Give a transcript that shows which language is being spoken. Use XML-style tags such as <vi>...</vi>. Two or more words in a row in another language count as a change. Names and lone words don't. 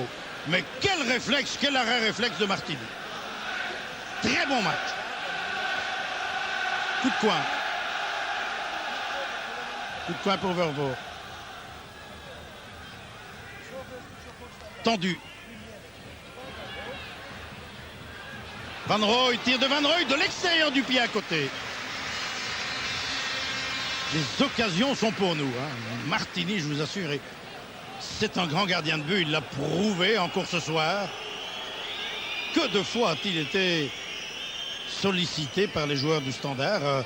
<fr>Mais quel réflexe, quel arrêt réflexe de Martini. Très bon match. Coup de coin. Coup de coin pour Vervoort. Tendu. Van Rooij, tir de Van Rooij de l'extérieur du pied à côté. Les occasions sont pour nous. Martini, je vous assure, c'est un grand gardien de but. Il l'a prouvé encore ce soir. Que de fois a-t-il été sollicité par les joueurs du Standard.</fr>